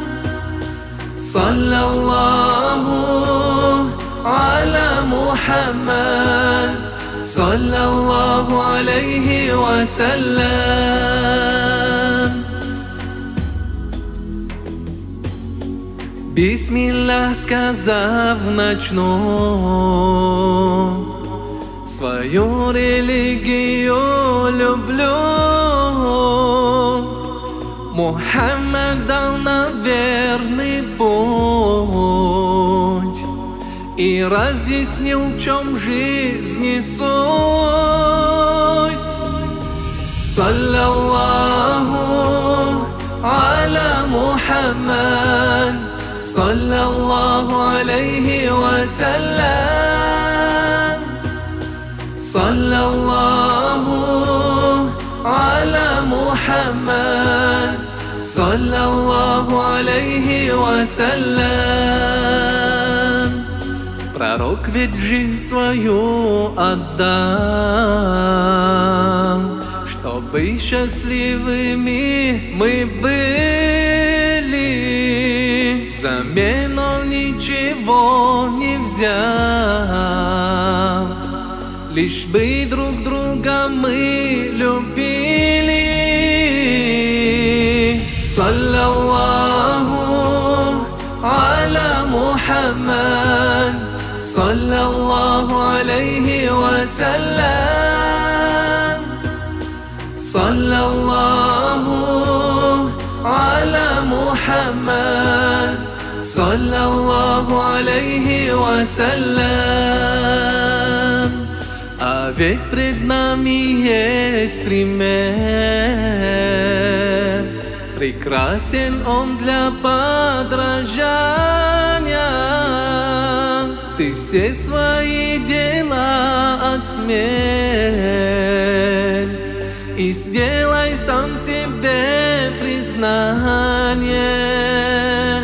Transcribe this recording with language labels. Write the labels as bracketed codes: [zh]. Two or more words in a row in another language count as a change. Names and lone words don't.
[ar] صلى الله على محمد، صلى الله عليه وسلم. [ru] Bismillah сказав начну свою религию люблю. Мухаммад дал нам верный путь и разъяснил, в чем жизни суть. [ar] صلى الله على محمد، صلى الله عليه وسلم. صلى الله على محمد، صلى الله عليه وسلم. [ru] Пророк ведь жизнь свою отдал, чтобы счастливыми мы были. Взамен он ничего не взял, лишь бы друг друга мы любили. [ar] صلى الله على محمد، صلى الله عليه وسلم. صلى الله على محمد، صلى الله عليه وسلم. [ru] А ведь пред нами есть пример, прекрасен он для подражания. Ты все свои дела отмерь и сделай сам себе признание.